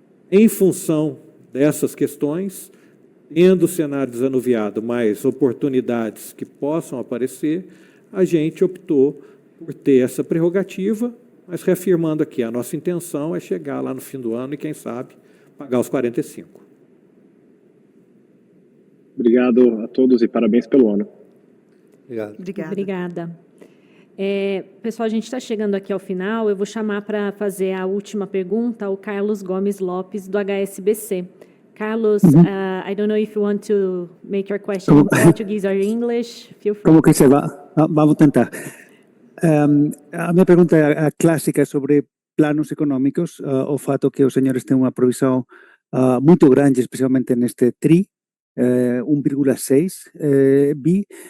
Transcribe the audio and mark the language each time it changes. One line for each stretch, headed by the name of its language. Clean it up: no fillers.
Portuguese: Em função dessas questões, tendo o cenário desanuviado, mais oportunidades que possam aparecer, a gente optou por ter essa prerrogativa, mas reafirmando aqui, a nossa intenção é chegar lá no fim do ano e, quem sabe, pagar os 45. Obrigado a todos e parabéns pelo ano. Obrigado. Obrigada. Pessoal, a gente está chegando aqui ao final. Eu vou chamar para fazer a última pergunta o Carlos Gomes Lopes, do HSBC.
English: Carlos, I don't know if you want to make your question in Portuguese or English. Feel free.
Portuguese: Como que se vamos tentar. A minha pergunta é a clássica sobre planos económicos, o fato que os senhores têm uma provisão muito grande, especialmente neste TRI, 1,6 bi.